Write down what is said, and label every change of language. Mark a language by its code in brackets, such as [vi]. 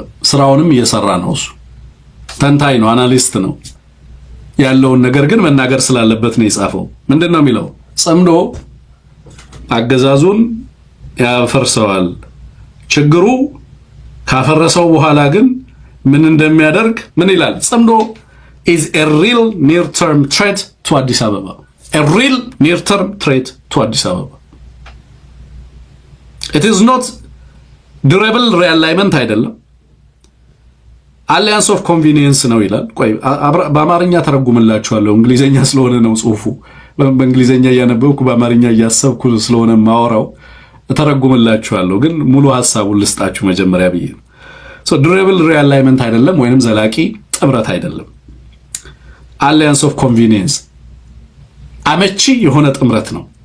[am] ስራውንም እየሰራ ነው። እሱ ተንታኝ ነው፣ አናሊስት ነው። ያለውን ነገር ግን መናገር ስላለበት ነው የጻፈው። ምንድነው የሚለው? ጽምዶ አገዛዙን ያፈርሰዋል። ችግሩ ካፈረሰው በኋላ ግን ምን እንደሚያደርግ ምን ይላል? [en] ጽምዶ is a real near-term threat to Addis Ababa. A real near-term threat to Addis Ababa. It is not durable realignment [am] አይደለም። አሊያንስ ኦፍ ኮንቪኒየንስ ነው ይላል። ቆይ በአማርኛ ተረጉምላችኋለሁ። እንግሊዘኛ ስለሆነ ነው ጽሁፉ። በእንግሊዘኛ እያነበብኩ በአማርኛ እያሰብኩ ስለሆነ ማወራው ተረጉምላችኋለሁ። ግን ሙሉ ሐሳቡን ልስጣችሁ መጀመሪያ ብዬ ነው። ሶ ዱሬብል ሪአላይመንት አይደለም ወይንም ዘላቂ ጥምረት አይደለም። አሊያንስ ኦፍ ኮንቪኒየንስ አመቺ የሆነ ጥምረት ነው።